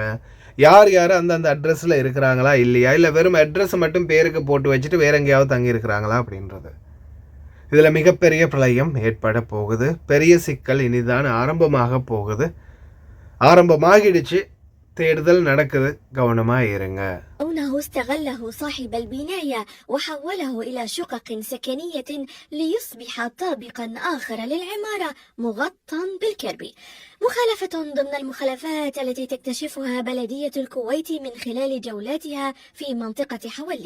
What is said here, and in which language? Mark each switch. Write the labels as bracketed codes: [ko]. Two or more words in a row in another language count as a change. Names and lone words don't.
[ta] யார் யார் அந்தந்த அட்ரஸில் இருக்கிறாங்களா இல்லையா, இல்லை வெறும் அட்ரஸை மட்டும் பேருக்கு போட்டு வச்சுட்டு வேற எங்கேயாவது தங்கி இருக்கிறாங்களா அப்படின்றது. இதில் மிகப்பெரிய பிரளயம் ஏற்பட போகுது. பெரிய சிக்கல் இனிதான் ஆரம்பமாக போகுது. ஆரம்பமாகிடுச்சு. தேடுதல் நடக்குது. கவனமா இருங்க. [ar] أنه استغله صاحب البناية وحوله إلى شقق سكنية ليصبح طابقا آخر للعمارة مغطى بالكربي. مخالفة ضمن المخالفات التي تكتشفها بلدية الكويت من خلال جولاتها في منطقة حولي.